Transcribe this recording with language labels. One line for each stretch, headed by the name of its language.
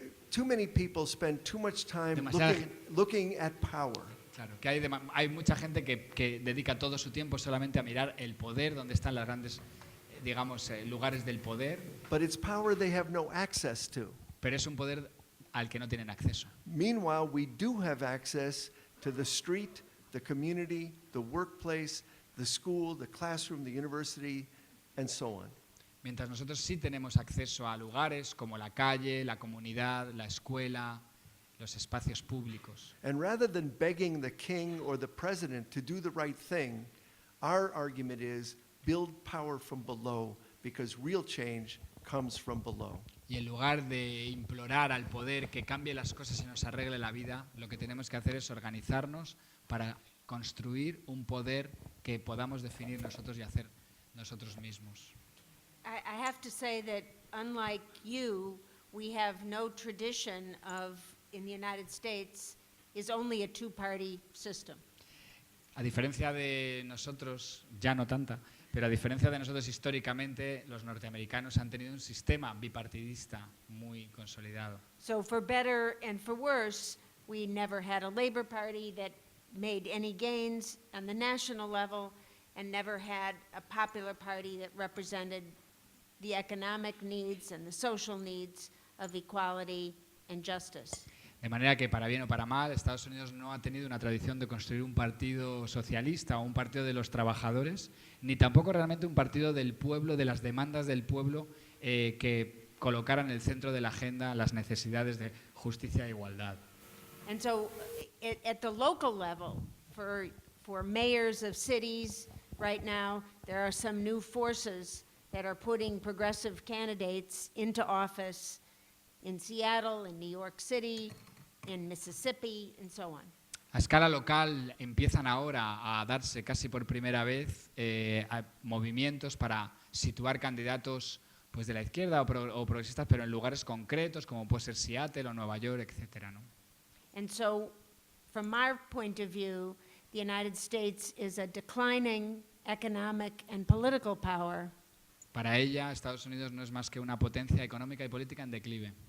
English: Too many people spend too much time
Spanish: Demasiada
English: looking at power.
Spanish: Claro, que hay mucha gente que dedica todo su tiempo solamente a mirar el poder, donde están los grandes, digamos, lugares del poder,
English: But it's power they have no access to.
Spanish: pero es un poder al que no tienen acceso.
English: Meanwhile, we do have access to the street, the community, the workplace, the school, the classroom, the university, and so on.
Spanish: Mientras nosotros sí tenemos acceso a lugares como la calle, la comunidad, la escuela, los espacios públicos.
English: And rather than begging the king or the president to do the right thing, our argument is build power from below, because real change comes from below.
Spanish: Y en lugar de implorar al poder que cambie las cosas y nos arregle la vida, lo que tenemos que hacer es organizarnos para construir un poder que podamos definir nosotros y hacer nosotros mismos.
English: I have to say that unlike you, we have no tradition of, in the United States, is only a two-party system.
Spanish: A diferencia de nosotros, ya no tanta, pero a diferencia de nosotros históricamente, los norteamericanos han tenido un sistema bipartidista muy consolidado.
English: So for better and for worse, we never had a Labor Party that made any gains on the national level and never had a popular party that represented the economic needs and the social needs of equality and justice.
Spanish: De manera que, para bien o para mal, Estados Unidos no ha tenido una tradición de construir un partido socialista o un partido de los trabajadores, ni tampoco realmente un partido del pueblo, de las demandas del pueblo, que colocara en el centro de la agenda las necesidades de justicia e igualdad.
English: And so at the local level, for mayors of cities right now, there are some new forces that are putting progressive candidates into office in Seattle, in New York City, in Mississippi, and so on.
Spanish: A escala local empiezan ahora a darse casi por primera vez movimientos para situar candidatos pues de la izquierda o progresistas, pero en lugares concretos como puede ser Seattle o Nueva York, etcétera, ¿no?
English: And so, from our point of view, the United States is a declining economic and political power
Spanish: Para ella, Estados Unidos no es más que una potencia económica y política en declive